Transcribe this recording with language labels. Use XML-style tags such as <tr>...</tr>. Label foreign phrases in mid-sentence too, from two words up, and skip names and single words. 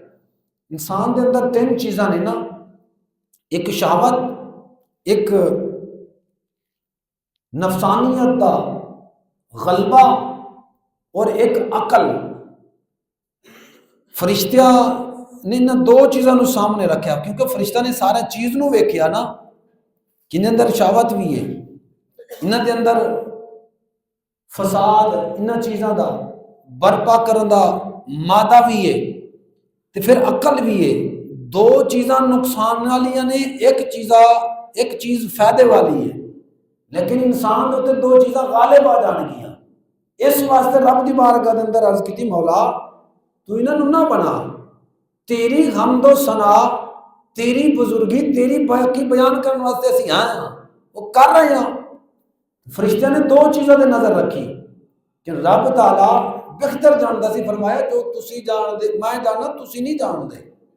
<pa>انسان دے اندر تین چیزاں نے نا، ایک شہوت، ایک نفسانیت دا غلبہ اور ایک عقل۔ فرشتہ نے ان دو چیزوں نو سامنے رکھیا کیونکہ فرشتہ نے سارا چیز نو ویکھیا نا کہ انہاں اندر شہوت بھی ہے، انہاں دے اندر فساد انہاں چیزاں دا برپا کرن دا مادہ بھی ہے تے پھر عقل بھی ہے۔ دو چیزاں نقصان والیاں نے، ایک چیز فائدے والی ہے، لیکن انسان دے دو چیزاں غالب آ جان گیاں۔ اس واسطے رب دی بارگاہ دے اندر عرض کیتی مولا تو انہاں نو نہ بنا، تیری حمد و ثنا، تیری بزرگی، تیری باقی بیان کرنے واسطے اسی ہاں</pa> <ur>وہ کر رہے ہیں۔</ur> <pa>فرشتہ نے دو چیزوں دے نظر رکھی کہ رب تعالیٰ بہتر جاندا سی، فرمایا جو تسی جان دے میں جاننا تسی نہیں جان دے۔</pa>